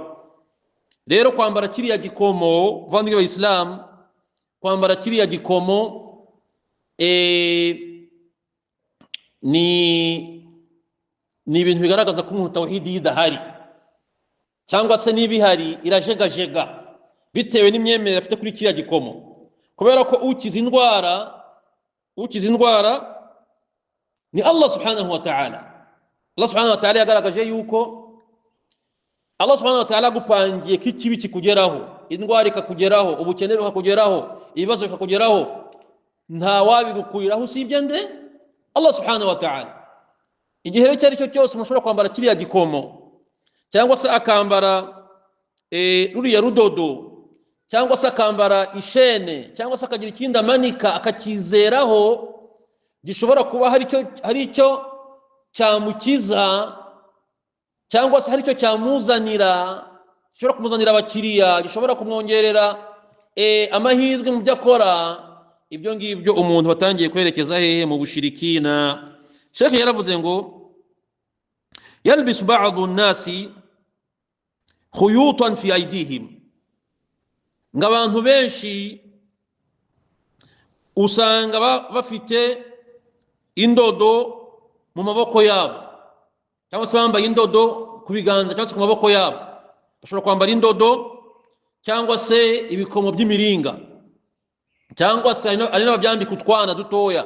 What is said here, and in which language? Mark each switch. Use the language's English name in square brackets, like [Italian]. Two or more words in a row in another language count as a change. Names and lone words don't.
[Kinyarwanda] Rero kwambara kiriya gikomo, bavandimwe b'Abayisilamu, kwambara kiriya gikomo ni ibintu bigaragaza ko umuntu tawhidi idahari, cyangwa se n'ibihari irajegajega bitewe n'imyemerere afite kuri kiriya gikomo. Kubera ko ukiza indwara ni [Arabic] الله سبحانه وتعالى. الله سبحانه وتعالى [Kinyarwanda] yagaragaje yuko [Arabic] الله سبحانه وتعالى [Kinyarwanda] gupangiye ko ikibi kikugeraho, indwara ikakugeraho, ubukene bukakugeraho, ibibazo bikakugeraho, nta wabigukuriraho usibye nde? [Arabic] الله سبحانه وتعالى. [Kinyarwanda] Igihe rero icyo ari cyo cyose umuntu ashobora kwambara kiriya gikomo, cyangwa se akambara ruriya rudodo, cyangwa se akambara ishene, cyangwa se akagira ikindi amanika akakizeraho, gishobora kuba hari icyo cyamukiza, cyangwa se hari icyo cyamuzanira, gishobora kumuzanira abakiriya, gishobora kumwongerera amahirwe mu byo akora. Ibyo ngibyo umuntu batangiye kwerekeza hehe? Mu bushirikina. Sheikh yaravuze ngo [Arabic] يلبس بعض الناس خيوطا في أيديهم, [Kinyarwanda] ngo abantu benshi usanga bafite indodo mu maboko yabo, cyangwa se bambaye indodo ku biganza cyangwa se ku maboko yabo. Bashobora kwambara indodo cyangwa se ibikomo by'imiringa, cyangwa se ari n'ababyambika utwana dutoya.